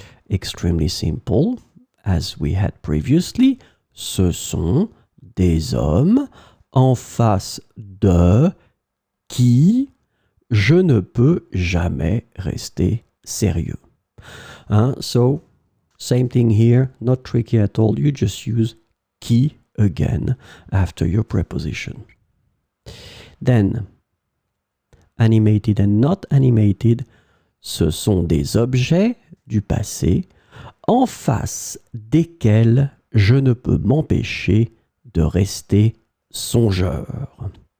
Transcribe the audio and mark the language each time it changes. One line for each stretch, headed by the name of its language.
English: Extremely simple, as we had previously.
French: Ce sont des hommes en face de qui je ne peux jamais rester sérieux.
English: So, same thing here, not tricky at all. You just use qui again after your preposition. Then, animated and not animated,
French: ce sont des objets du passé en face desquels je ne peux m'empêcher de rester songeur.